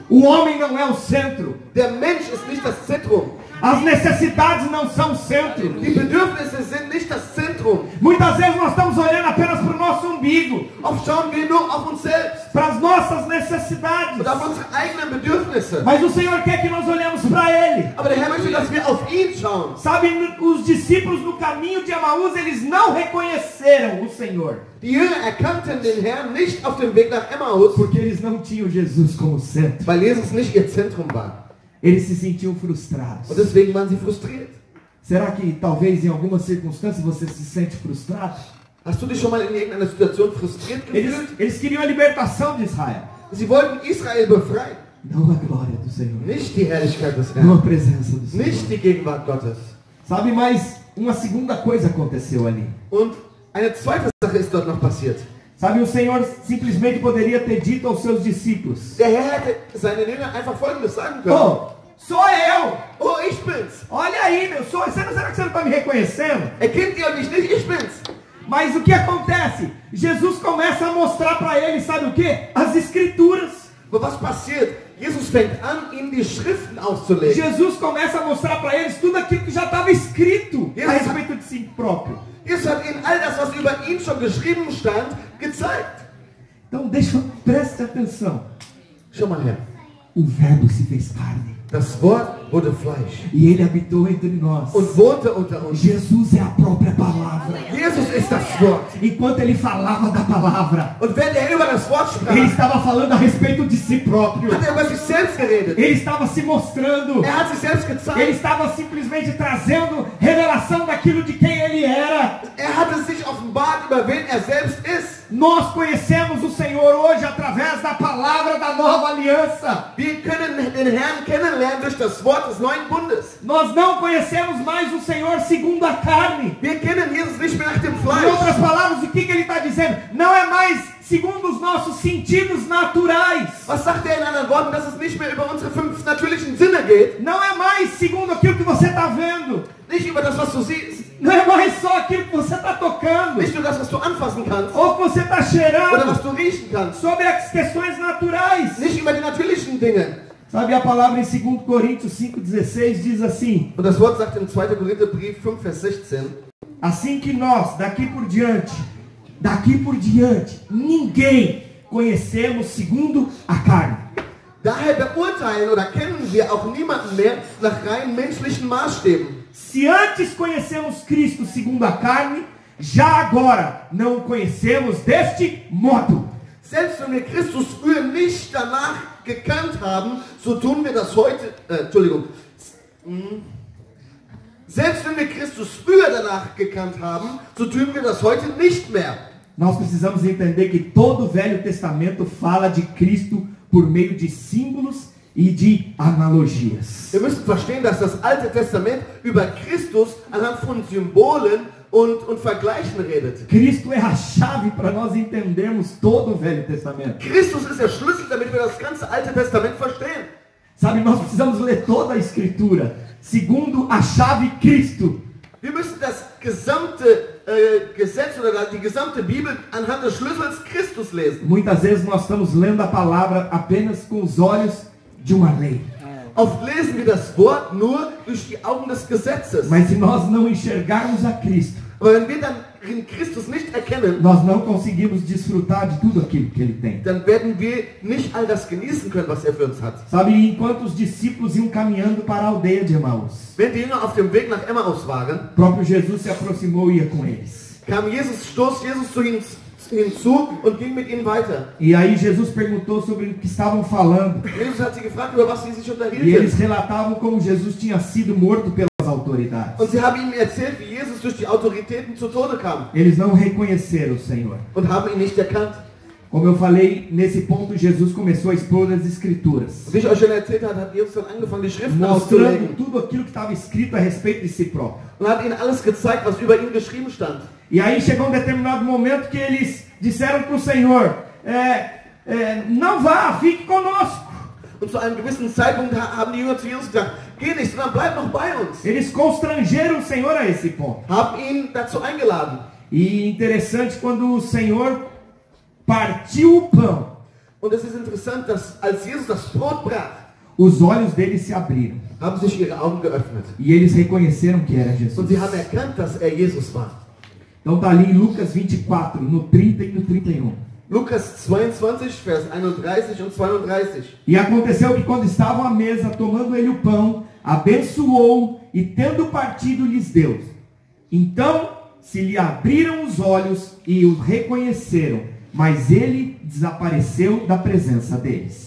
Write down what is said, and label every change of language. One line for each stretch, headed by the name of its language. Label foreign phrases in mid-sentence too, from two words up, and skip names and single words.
Portuguese: O homem não é o centro.
German: Der Mensch ist nicht das Zentrum.
Portuguese: As necessidades não são o centro.
German: Die Bedürfnisse sind nicht das Zentrum.
Portuguese: Muitas vezes nós estamos olhando apenas para o nosso umbigo,
German: Oft schauen wir nur auf uns selbst
Portuguese: para as nossas necessidades.
German: und auf unsere eigenen Bedürfnisse.
Portuguese: Mas o Senhor quer que nós olhemos para Ele.
German: Aber der Herr möchte, dass wir auf ihn schauen.
Portuguese: Sabe, os discípulos no caminho de Emaús, eles não reconheceram o Senhor.
German: Die Jünger erkannten den Herrn nicht auf dem Weg nach Emmaus,
Portuguese: Porque eles não tinham Jesus como centro.
German: weil Jesus nicht ihr Zentrum war.
Portuguese: Eles se sentiam frustrados.
German: Und deswegen waren sie frustriert.
Portuguese: Será que talvez em algumas circunstâncias você se sente frustrado?
German: Hast du dich schon mal in irgendeiner Situation frustriert gefühlt?
Portuguese: Eles queriam a libertação de Israel.
German: Sie wollten Israel befreien.
Portuguese: Não a glória do Senhor.
German: Nicht die Herrlichkeit des
Portuguese: Não a
German: Herrn.
Portuguese: presença do Senhor.
German: Nicht die Gegenwart Gottes.
Portuguese: Sabe, mas uma segunda coisa aconteceu ali.
German: Und eine zweite Sache ist dort noch passiert.
Portuguese: Sabe, o Senhor simplesmente poderia ter dito aos seus discípulos:
German: Der Herr hätte seinen Jüngern einfach Folgendes sagen können.
Portuguese: Oh, sou eu!
German: Oh, ich bin's.
Portuguese: Olha aí, meu, será que você não está me reconhecendo?
German: Erkennt ihr mich nicht? Ich bin's.
Portuguese: Mas o que acontece? Jesus começa a mostrar para eles, sabe o que? As escrituras.
German: Aber was passiert? Jesus fängt an, ihnen die Schriften auszulegen.
Portuguese: Jesus começa a mostrar para eles tudo aquilo que já estava escrito a Jesus- respeito de si próprio.
German: Jesus hat ihnen all das, was über ihn schon geschrieben stand, gezeigt.
Portuguese: Então preste atenção.
German: Schau mal her.
Portuguese: O verbo se fez carne
German: Das Wort wurde Fleisch
Portuguese: e ele habitou entre nós.
German: und wohnte unter uns.
Portuguese: Jesus é a própria palavra.
German: Jesus ist das Wort.
Portuguese: Enquanto ele falava da palavra,
German: Und wenn er über das Wort
Portuguese: ele
German: sprach,
Portuguese: estava falando a respeito de si próprio.
German: hat er über sich selbst geredet.
Portuguese: Ele estava se mostrando.
German: Er hat sich selbst
Portuguese: Ele
German: gezeigt.
Portuguese: estava simplesmente trazendo revelação daquilo de quem ele era.
German: Er hatte sich offenbart, über wen er selbst ist.
Portuguese: Nós conhecemos o Senhor hoje através da palavra da nova aliança.
German: Wir können den Herrn kennenlernen durch das Wort des neuen Bundes.
Portuguese: Nós não conhecemos mais o Senhor segundo a carne.
German: Wir kennen Jesus nicht mehr nach dem
Portuguese: Em outras
German: Fleisch.
Portuguese: palavras, o que ele está dizendo? Não é mais segundo os nossos sentidos naturais.
German: Was sagt er in anderen Worten, dass es nicht mehr über unsere 5 natürlichen Sinne geht?
Portuguese: Não é mais segundo aquilo que você está vendo.
German: Nicht über das, was du siehst.
Portuguese: Não é mais só aquilo que você está tocando.
German: Nicht nur das, was du anfassen kannst.
Portuguese: Ou que você está
German: Oder was
Portuguese: cheirando.
German: du riechen kannst.
Portuguese: Sobre as questões naturais.
German: Nicht über die natürlichen Dinge.
Portuguese: Sabe, a palavra em 2 Coríntios 5,16 diz assim:
German: Und das Wort sagt im 2. Korintherbrief 5, Vers 16.
Portuguese: assim que nós, daqui por diante, ninguém conhecemos segundo a carne.
German: Daher beurteilen oder kennen wir auch niemanden mehr nach rein menschlichen Maßstäben.
Portuguese: Se antes conhecemos Cristo segundo a carne, já agora não o conhecemos deste modo.
German: Selbst wenn wir Christus früher nicht danach gekannt haben, so tun wir das heute, Selbst wenn wir Christus früher danach gekannt haben, so tun wir das heute nicht mehr.
Portuguese: Nós precisamos entender que todo o Velho Testamento fala de Cristo por meio de símbolos e de analogias.
German: Wir müssen verstehen, dass das Alte Testament über Christus anhand von Symbolen und Vergleichen redet.
Portuguese: Cristo é a chave para nós entendermos todo o Velho Testamento.
German: Christus ist der Schlüssel, damit wir das ganze Alte Testament verstehen.
Portuguese: Sabe, nós precisamos ler toda a Escritura segundo a chave Cristo.
German: Wir müssen das gesamte Gesetz oder die gesamte Bibel anhand des Schlüssels Christus lesen.
Portuguese: Muitas vezes nós estamos lendo a palavra apenas com os olhos de uma lei.
German: Oft lesen wir das Wort nur durch die Augen des Gesetzes.
Portuguese: Mas se nós não enxergarmos a Cristo,
German: Aber wenn wir dann in Christus nicht erkennen,
Portuguese: nós não conseguimos desfrutar de tudo aquilo que Ele tem.
German: dann werden wir nicht all das genießen können, was er für uns hat.
Portuguese: Sabe, enquanto os discípulos iam caminhando para a aldeia de Emaús,
German: Wenn die Jünger auf dem Weg nach Emmaus waren,
Portuguese: o próprio Jesus se aproximou e ia com eles.
German: stoß Jesus zu ihnen hinzu und ging mit ihnen weiter.
Portuguese: E aí Jesus perguntou sobre o que estavam falando.
German: Jesus hat sie gefragt, über was sie sich
Portuguese: E
German: unterhielten.
Portuguese: eles relatavam como Jesus tinha sido morto pelas autoridades.
German: Und sie haben ihm erzählt, wie Jesus durch die Autoritäten zu Tode kam
Portuguese: Eles não reconheceram o Senhor.
German: und haben ihn nicht erkannt.
Portuguese: Como eu falei, nesse ponto Jesus começou a expor as Escrituras,
German: Wie ich euch schon erzählt habe, hat Jesus dann angefangen, die Schriften
Portuguese: mostrando
German: auszulegen
Portuguese: tudo aquilo que estava escrito a respeito de si próprio.
German: und hat ihnen alles gezeigt, was über ihn geschrieben stand.
Portuguese: E aí chegou um determinado momento que eles disseram para o Senhor, não vá, fique conosco.
German: Und zu einem gewissen Zeitpunkt haben die Jünger zu Jesus gesagt, geh nicht, sondern bleib noch bei uns.
Portuguese: Eles constrangeram o Senhor a esse ponto.
German: Haben ihn dazu eingeladen.
Portuguese: E interessante, quando o Senhor partiu o pão,
German: Und es ist interessant, dass als Jesus das Brot brach,
Portuguese: os olhos deles se abriram.
German: haben sich ihre Augen geöffnet.
Portuguese: E eles reconheceram que era
German: Und Jesus. sie haben erkannt, dass er Jesus war.
Portuguese: Então está ali em Lucas 24, no 30 e no 31.
German: Lukas 22, Vers 31 und 32.
Portuguese: E aconteceu que quando estavam à mesa, tomando ele o pão, abençoou e tendo partido lhes deu. Então se lhe abriram os olhos e o reconheceram, mas ele desapareceu da presença deles.